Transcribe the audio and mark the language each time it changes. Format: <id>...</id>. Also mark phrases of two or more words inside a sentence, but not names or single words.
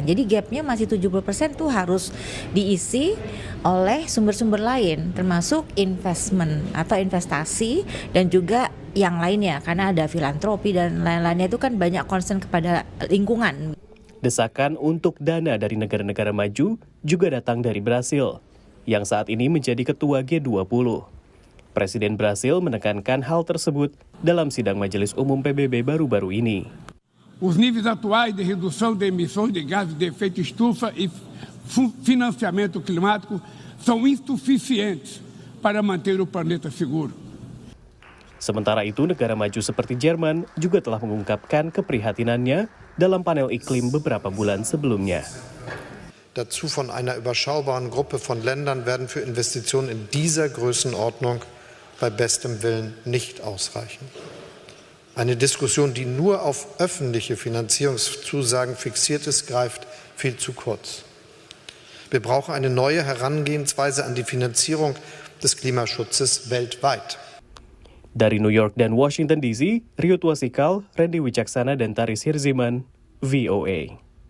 <id>Jadi gapnya masih 70% tuh harus diisi oleh sumber-sumber lain, termasuk investment atau investasi dan juga yang lainnya, karena ada filantropi dan lain-lainnya itu kan banyak concern kepada lingkungan. Desakan untuk dana dari negara-negara maju juga datang dari Brasil, yang saat ini menjadi ketua G20. Presiden Brasil menekankan hal tersebut dalam sidang Majelis Umum PBB baru-baru ini.</id> <pt>Os níveis atuais de redução de emissões de gases de efeito estufa e financiamento climático são insuficientes para manter o planeta seguro.</pt> <id>Sementara itu, negara maju seperti Jerman juga telah mengungkapkan keprihatinannya dalam panel iklim beberapa bulan sebelumnya.</id> <de>Dazu von einer überschaubaren Gruppe von Ländern werden für Investitionen in dieser Größenordnung bei bestem Willen nicht ausreichen. Eine Diskussion, die nur auf öffentliche Finanzierungszusagen fixiert ist, greift viel zu kurz. Wir brauchen eine neue Herangehensweise an die Finanzierung des Klimaschutzes weltweit.</de> <id>Dari New York dan Washington DC, Rio Tuasikal, Randy Wicaksana, dan Taris Hirziman, VOA.</id>